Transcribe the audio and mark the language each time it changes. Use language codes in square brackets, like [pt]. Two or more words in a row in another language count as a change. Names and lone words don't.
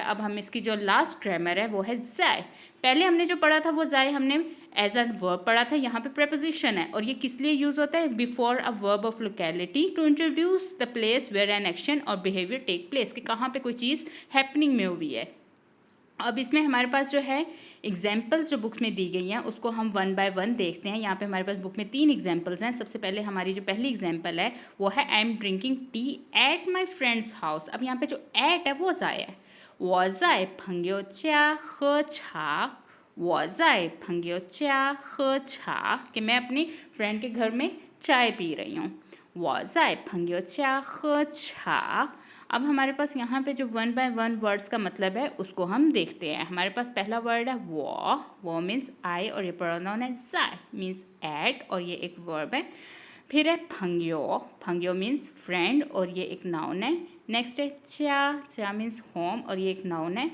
[hi] अब हम इसकी जो [en] last grammar [hi] है वो है ज़ाय। पहले हमने जो पढ़ा था वो ज़ाय हमने [en] as a verb [hi] पढ़ा था, यहाँ पे प्रेपोजिशन है और ये किस लिए यूज़ होता है, [en] before a verb of locality to introduce the place where an action or behavior take place, [hi] कि कहाँ पे कोई चीज़ हैपनिंग में हुई है। अब इसमें हमारे पास जो है एग्जाम्पल्स जो बुक्स में दी गई हैं उसको हम 1 बाय 1 देखते हैं। यहाँ पे हमारे पास बुक में 3 एग्जाम्पल्स हैं। सबसे पहले हमारी जो पहली एग्जाम्पल है वो है [en] I am drinking tea at my friend's house. [hi] अब यहाँ पे जो एट है वो ज़ाय है, [zh] 我在朋友家喝茶，我在朋友家喝茶, [hi] कि मैं अपनी फ्रेंड के घर में चाय पी रही हूँ। [zh] 我在朋友家喝茶। [hi] अब हमारे पास यहाँ पे जो 1 बाय 1 वर्ड्स का मतलब है उसको हम देखते हैं। हमारे पास पहला वर्ड है वो [en] means I [hi] और ये प्रोनाउन है ज़ाय [en] means at [hi] और ये एक वर्ब है। फिर है फंग्यो, फंग्यो [en] means friend [hi] और ये एक नाउन है। नेक्स्ट है च्या [en] means home [hi] और ये एक नाउन है।